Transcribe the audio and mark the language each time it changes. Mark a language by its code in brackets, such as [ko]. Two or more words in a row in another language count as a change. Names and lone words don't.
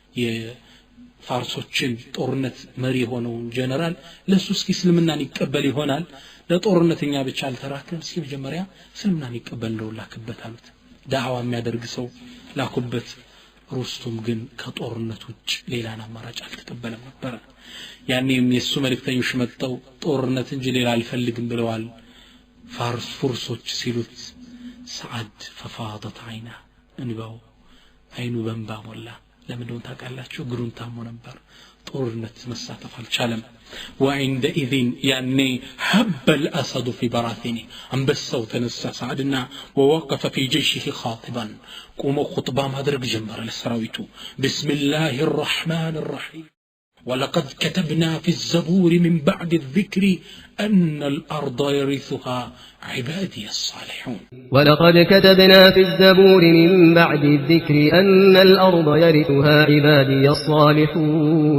[am] የፋርሶችን ጦርነት መሪ ሆነው ጀነራል ለሱ እስኪ እስልምናን ይቀበል ይሆናል ለጦርነተኛ ብቻ አልተራከም እስኪ መጀመሪያ እስልምናን ይቀበል ነው ላክበት አሉት ዳዕዋ የሚያደርግ ሰው ላኩበት ሩስቱም ግን ከጦርነት ውጭ ሌላን አማራጭ አልተቀበለም ነበር ያኔም የሱ መልእክተኞች መጣው ጦርነት እንጂ ሌላ አልፈልግም ብለዋል ፋርሶች ሲሉት ሰዓድ [ar] ففاضت عينه [am] እንባው አይኑ በእንባ ሞላ ለምን እንደሆነ ታውቃላችሁ ግሩን ታሞ ነበር ጦርነት መሳተፍ አልቻለም [ar] وعند اذن يعني حب الاسد في براثنه [am] አንበሳው ተነሳ ሰዓድና [ar] ووقف في جيشه خاطبا [am] ቆሞ ኹጥባ ማድረግ ጀመረ ለሰራዊቱ [ar] بسم الله الرحمن الرحيم ولقد كتبنا في الزبور من بعد الذكر أن الأرض يرثها عبادي الصالحون ولقد كتبنا في الزبور من بعد الذكر أن الأرض يرثها عبادي الصالحون